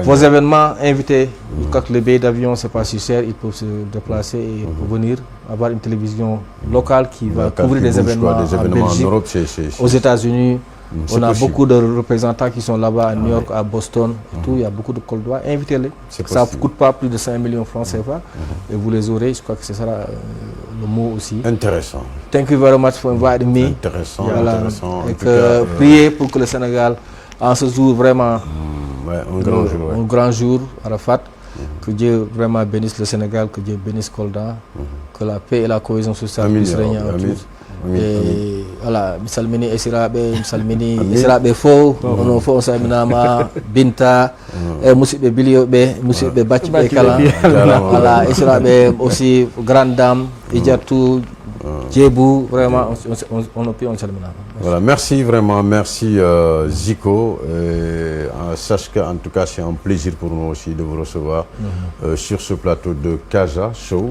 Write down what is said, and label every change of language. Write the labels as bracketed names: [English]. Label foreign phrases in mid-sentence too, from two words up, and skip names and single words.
[French] vos événements, invitez. Je crois que le billet d'avion, c'est pas si cher, ils peuvent se déplacer et venir avoir une télévision locale qui va Local couvrir qui des bouge, événements, quoi, des événements en Belgique, en Europe, c'est aux États-Unis. c'est On a possible. beaucoup de représentants qui sont là-bas à New York, à Boston, et tout. Il y a beaucoup de col d'oie. Invitez-les. C'est Ça ne possible. coûte pas plus de 5 millions de francs CFA. Et vous les aurez. Je crois que ce sera le mot aussi. Intéressant. [English] Thank you very much for inviting me. [French] Intéressant, Voilà. intéressant. En Et tout que cas, priez pour que le Sénégal, en ce jour vraiment, ouais, un grand jour, ouais. un grand jour, Arafat, que Dieu vraiment bénisse le Sénégal, que Dieu bénisse Kolda, que la paix et la cohésion sociale Amin, puissent ya régner Rabbi, en amin. tous. Amin, Et voilà, [Fula] misalmini esiraɓe misalmini esiraɓe fof onon fof on salminama Binta e musidɓe biliyoɓe musidɓe bacciɓe kala voilà esiraɓe [French] aussi grande dame [Fula] Idiatou Djebou vraiment on salminama. [French] Voilà, merci vraiment, merci Zico. Sache qu'en tout cas, c'est un plaisir pour nous aussi de vous recevoir sur ce plateau de Casa Show.